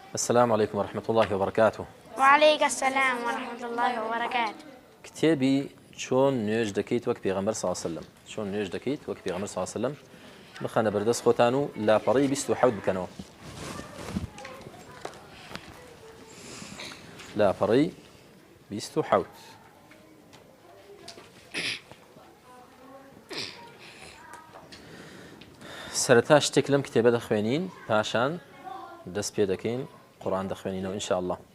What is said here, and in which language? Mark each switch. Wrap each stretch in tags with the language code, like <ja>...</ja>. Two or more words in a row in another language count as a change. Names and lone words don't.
<ar>السلام عليكم ورحمة الله وبركاته. وعليك السلام ورحمة الله وبركاته.</ar> <ckb>كتابي شون نوێژ دەکەیت وەک پێغەمبەر</ckb> <ar>صلی الله علیه و سلم</ar> <ckb>چۆن نوێژ دەکەیت وەک پێغەمبەر</ckb> <ar>صلی الله علیه و سلم</ar> <ckb>بخەنە بەردەست خۆتان و لاپەڕەی 27 بکەنەوە لاپەڕەی 27 سەرەتا شتێک لەم کتێبە دەخوێنین پاشان دەست پێ دەکەین قورئان دەخوێنینەوە ئینشاء الله</ckb>